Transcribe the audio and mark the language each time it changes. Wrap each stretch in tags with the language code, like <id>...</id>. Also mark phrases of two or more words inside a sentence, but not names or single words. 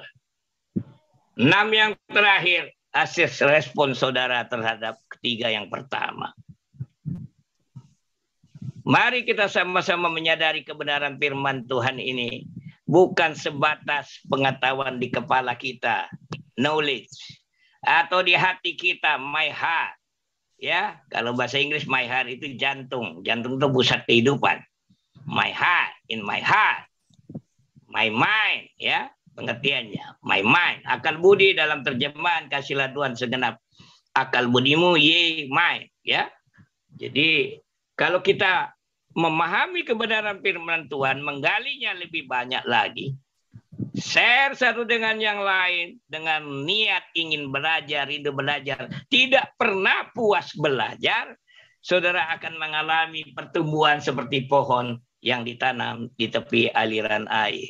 <id>6 yang terakhir, hasil respon saudara terhadap 3 yang pertama. Mari kita sama-sama menyadari kebenaran firman Tuhan ini. Bukan sebatas pengetahuan di kepala kita, knowledge. Atau di hati kita,</id> <en>my heart.</en> <id>Ya, kalau bahasa Inggris</id> <en>my heart</en> <id>itu jantung. Jantung itu pusat kehidupan.</id> <en>my heart, in my heart, my mind,</en> <id>ya pengertiannya,</id> <en>my mind,</en> <id>akal budi dalam terjemahan kasihlah Tuhan segenap akal budimu,</id> <en>ye mind,</en> <id>ya. Jadi kalau kita memahami kebenaran firman Tuhan, menggalinya lebih banyak lagi, share satu dengan yang lain dengan niat ingin belajar, rindu belajar, tidak pernah puas belajar, saudara akan mengalami pertumbuhan seperti pohon yang ditanam di tepi aliran air.</id>